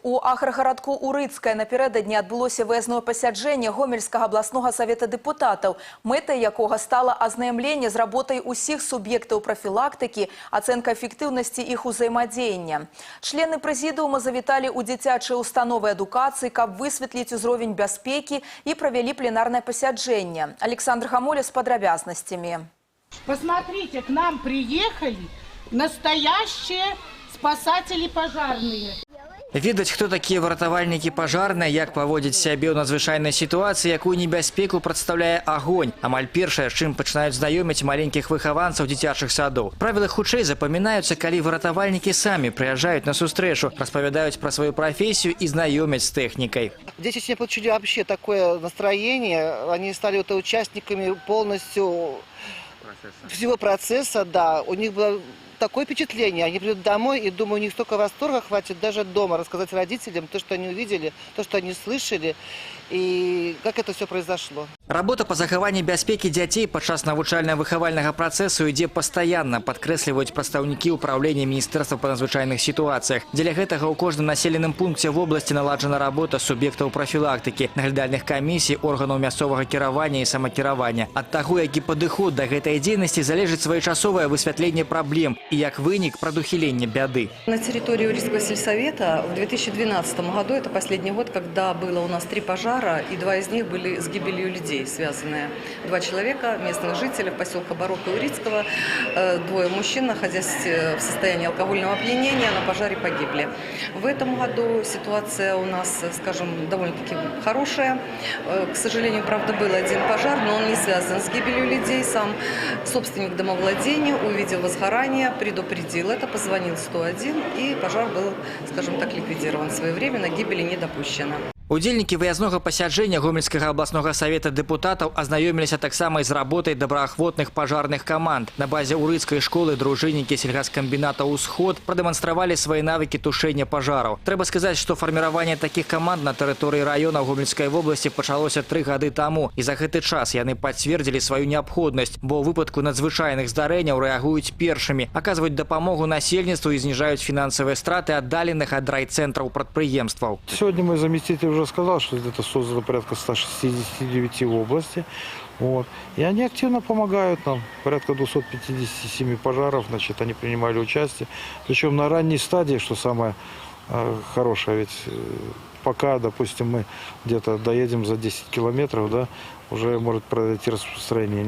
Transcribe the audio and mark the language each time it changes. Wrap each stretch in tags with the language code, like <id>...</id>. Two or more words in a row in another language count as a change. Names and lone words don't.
<be>У аграгарадку Урыцкае напярэдадні адбылося выязное пасяджэнне Гомельскага абласнога савета дэпутатаў, мэтай якога стала азнаямленне з работай усіх суб'ектаў прафілактыкі, ацэнка эфектыўнасці іх узаемадзеяння. Члены прэзідыума завіталі ў дзіцячыя установы адукацыі, каб высветліць узровень бяспекі і правялі пленарнае пасяджэнне. Александр Гамоля с подробязнасцямі.</be> <ru>Посмотрите, к нам приехали настоящие спасатели пожарные.</ru> <be>Відаць, хто такія выратавальнікі пажарныя, як паводзіць сябе ў надзвычайнай сітуацыі, якую небяспеку прадстаўляе агонь. Амаль першае, з чым пачынаюць знаёміць маленькіх выхаванцаў дзіцячых садоў. Правілы хутчэй запамінаюцца, калі выратавальнікі самі прыязджаюць на сустрэчу, распавядаюць пра сваю прафесію і знаёмяць з тэхнікай.</be> <ru>Дети сегодня получили вообще такое настроение, они стали участниками полностью всего процесса, да, у них было такое впечатление, они придут домой и, думаю, у них столько восторга хватит даже дома рассказать родителям то, что они увидели, то, что они слышали и как это все произошло.</ru> <be>Работа по захаванню бяспекі дзяцей падчас навучальна-выхавальнага працэсу ідзе пастаянна, падкрэсліваюць прадстаўнікі ўправлення Міністэрства па надзвычайных сітуацыях. Дзеля гэтага ў кожным населеным пункце вобласці наладжана работа суб'ектаў прафілактыкі, наглядальных камісій, органаў мясцовага кіравання і самакіравання. Ад таго, які падыход да гэтай дзейнасці залежыць своечасовае высвятленне праблем и як вынік прадухілення бяды.</be> <ru>На территории Урыцкого сельсовета в 2012 году, это последний год, когда было у нас 3 пожара, и 2 из них были с гибелью людей связанные. 2 человека, местных жителей поселка Барока Урыцкого, 2 мужчин, находясь в состоянии алкогольного опьянения, на пожаре погибли. В этом году ситуация у нас, скажем, довольно-таки хорошая. К сожалению, правда, был 1 пожар, но он не связан с гибелью людей. Сам собственник домовладения увидел возгорание, предупредил это, позвонил 101, и пожар был, скажем так, ликвидирован своевременно, гибели не допущено.</ru> <be>Удзельнікі выязнога пасяджэння Гомельскага абласнога савета дэпутатаў азнаёміліся таксама і з работай добраахвотных пажарных каманд. На базе Урыцкай школы дружыннікі сельгаскамбіната «Усход» прадэманстравалі свае навыкі тушэння пажараў. Трэба сказаць, што фарміраванне такіх каманд на тэрыторыі раёна Гомельскай вобласці пачалося 3 гады таму. І за гэты час яны пацвердзілі сваю неабходнасць, бо ў выпадку надзвычайных здарэнняў рэагуюць першымі, аказваюць дапамогу насельніцтву і зніжаюць фінансавыя страты аддаленых ад райцэнтраў прадпрыемстваў.</be> <ru>Сегодня мой заместитель уже сказал, что это создано порядка 169 в области. Вот. И они активно помогают нам. Порядка 257 пожаров, значит, они принимали участие. Причем на ранней стадии, что самое хорошее, ведь пока, допустим, мы где-то доедем за 10 километров, да, уже может произойти распространение.</ru>